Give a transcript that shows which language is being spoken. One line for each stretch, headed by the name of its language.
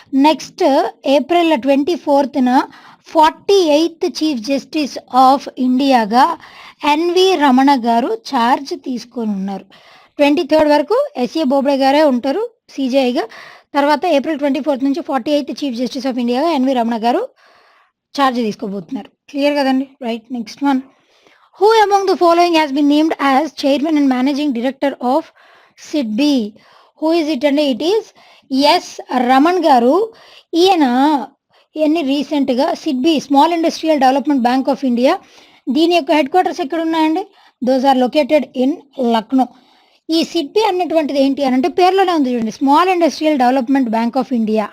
Telugu: Next April 24న 48th chief justice of ఇండియాగా N V Ramana గారు charge తీసుకొని ఉన్నారు. 23rd వరకు ఎస్ఏ బోబ్డే గారే ఉంటారు సీజేఐగా. తర్వాత ఏప్రిల్ 24th నుంచి 48th chief justice of ఇండియాగా N V Ramana గారు ఛార్జ్ తీసుకోబోతున్నారు. క్లియర్ కదండి? Right. Next one.
English: Who among the following has been named as chairman and managing director of SIDBI? Who is it? And it is
Telugu: yes Raman గారు. ఈయన రీసెంట్గా SIDBI small industrial development bank of India, దీని యొక్క head quarters ఎక్కడ ఉన్నాయండి?
English: Those are located in Lucknow.
Telugu: ఈ SIDBI అన్నటువంటిది ఏంటి అని అంటే పేర్లోనే ఉంది చూడండి, small industrial development bank of India.